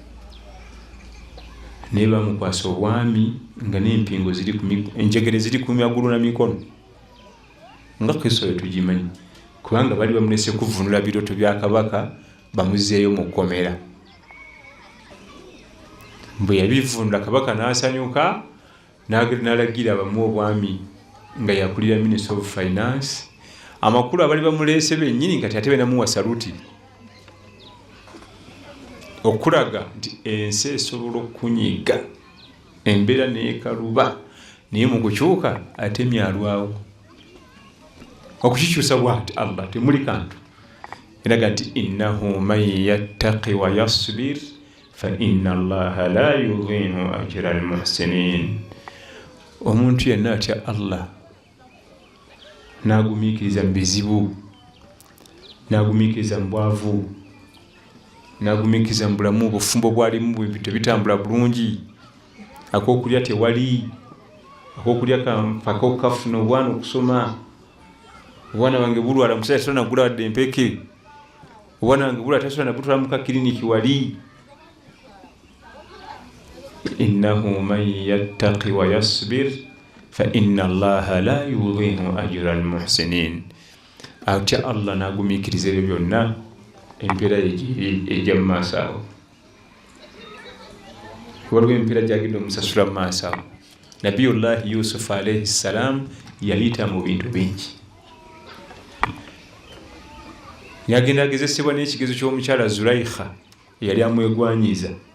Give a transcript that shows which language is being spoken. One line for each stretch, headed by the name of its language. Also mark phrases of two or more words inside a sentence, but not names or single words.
Ganda: ne bamukwasa obwami nga n'empingo enjegere ziri ku magulu na mikono nga Kristo tugimanyi kubanga bali bamulese kuvunula biroto bya kabaka bamuzeeyo mu kkomera bwe yabivunula kabaka n'asanyuka n'alagira bamuwa obwami nga yakulira
English: Minister of Finance
Ganda: amakulu abali bamulese bennyini kati ate benamuwa saluti okulaga nti ensi esobola okunyiga embeera n'ekaluba naye mu kukyuka ate myalwawo okukikyusa bwati Allah temuli kantu eraga nti
Arabic: إنه من يتق ويصبر فإن الله لا يضيع أجر المحسنين.
Ganda: Omuntu yenna atya Allah n'agumiikiriza mu bizibu, n'agumiikiriza mu bwavu, n'agumiikiriza mu bulamu obufumbo bwalimu tebitambula bulungi, ak'okulya tewali, ak'okulya mpaka okafuna obwana okusoma, obwana bange bulwala musajja tasobola nagula wadde empeke, obwana bange bulwala tasobola nabutwala mu kakiriniki wali.
Arabic: إنه من يتق ويصبر فإن الله لا يضيع أجر المحسنين.
Ganda: Atya Allah n'agumiikiriza ebyo byonna empeera ejja mu maaso awo. Waliwo empeera gyagenda omusasula mu maaso awo. Nabiyullahi Yusuf
Arabic: عليه السلام
Ganda: yayita mu bintu bingi. Yagenda agezesebwa n'ekigezo ky'omukyala Zulaikha yali amwegwanyiza.